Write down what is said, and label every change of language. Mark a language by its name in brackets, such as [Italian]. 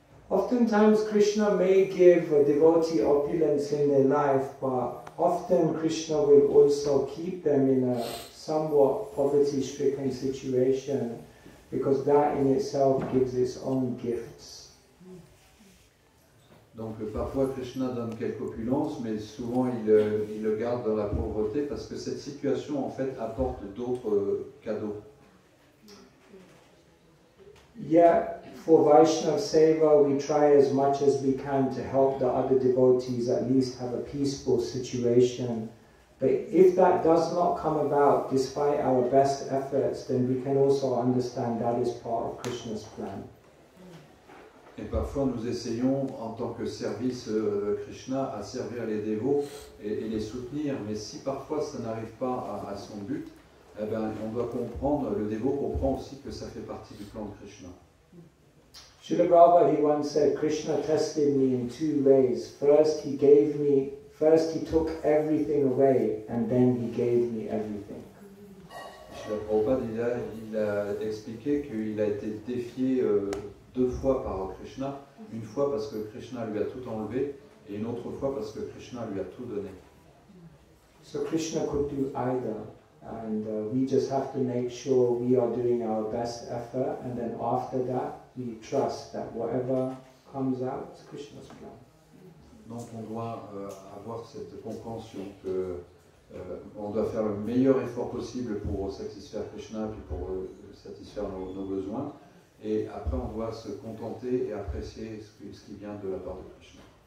[English] Oftentimes Krishna may give a devotee opulence in their life, but often Krishna will also keep them in a somewhat poverty-stricken situation, because that in itself gives its own gifts. [French] Donc parfois Krishna donne quelque opulence, mais souvent il le garde dans la pauvreté parce que cette situation en fait apporte d'autres cadeaux. [English] Yet, for Vaishnava Seva, we try as much as we can to help the other devotees at least have a peaceful situation. But if that does not come about despite our best efforts, then we can also understand that is part of Krishna's plan. [French] Et parfois nous essayons en tant que service Krishna à servir les dévots et les soutenir, mais si parfois ça n'arrive pas à son but, eh ben, on doit comprendre, le dévot comprend aussi que ça fait partie du plan de Krishna. [English] Srila Prabhupada, he once said, Krishna tested me in two ways. First he took everything away, and then he gave me everything. [French] Srila Prabhupada, il a expliqué qu'il a été défié deux fois par Krishna, une fois parce que Krishna lui a tout enlevé, et une autre fois parce que Krishna lui a tout donné. [English] So Krishna could do either. And we just have to make sure we are doing our best effort, and then after that we trust that whatever comes out is Krishna's plan. [French] Donc on doit avoir cette compréhension que on doit faire le meilleur effort possible pour satisfaire Krishna puis pour satisfaire nos besoins, et après on doit se contenter et apprécier ce qui vient de la part de Krishna.